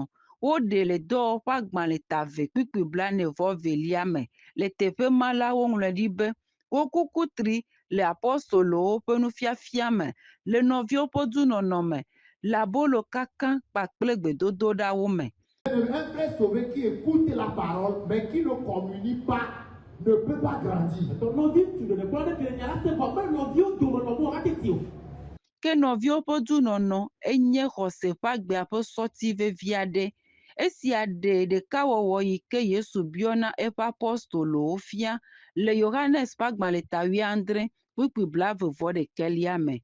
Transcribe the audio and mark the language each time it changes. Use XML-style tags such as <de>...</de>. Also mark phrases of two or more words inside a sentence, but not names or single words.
<ee>Woɖe le dɔwɔƒe agbalẽ tave kpikpi 42 me. Le teƒe ma la, woŋlɔe ɖi be wokuku tri le apɔstolowo ƒe nufiafia me le nɔviwo ƒe dunɔnɔ me le abolo kakã kpakple gbedodoɖawo me.</ee> <fr>Un frère sauvé qui écoute la parole mais qui ne communie pas ne peut pas grandir.</fr> <ee>Ke nɔviwo ƒe dunɔnɔ enye xɔse ƒe agbea ƒe sɔti vevi aɖe. Esia ɖe ɖekawɔwɔ yi ke Yesu biɔna eƒe apɔstolowo fia le Yohanes ƒe agbalẽ 19 kpikpi 21 me.</ee>